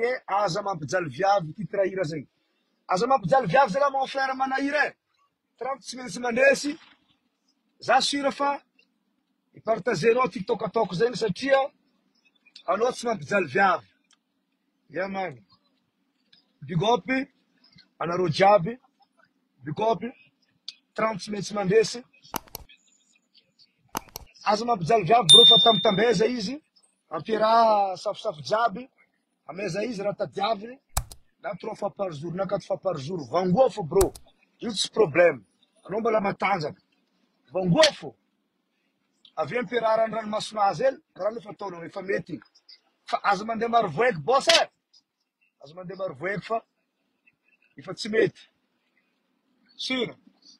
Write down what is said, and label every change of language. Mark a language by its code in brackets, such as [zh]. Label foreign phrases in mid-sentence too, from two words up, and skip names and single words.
[mg] lien aza mampijaly viavy titre hira zegny aza mampijaly viavy zay [fr] la mon frère [mg] manahira 30 tsy maintsy mandresy za sira fa ipartagenao tiktok ataoko zegny satria anao tsy mampijaly viavy yamany [en] big up [mg] anareo jiaby [en] big up [mg] 30 tsy maintsy mandresy aza mampijaly viavy bro fa tambeza izy ampiaraha safosafo jiaby ameza izy raha tadiaviny na 3 [fr] fois par jour [mg] na 4 [fr] fois par jour [mg] vangofo bro io tsy problème anao mbola matanjaka vangofo avy ampiaraha ranomasina azy ely raha nefa ataonao efa mety fa aza mandeha maro voeky boss e aza mandeha maro voeky fa efa tsy mety sira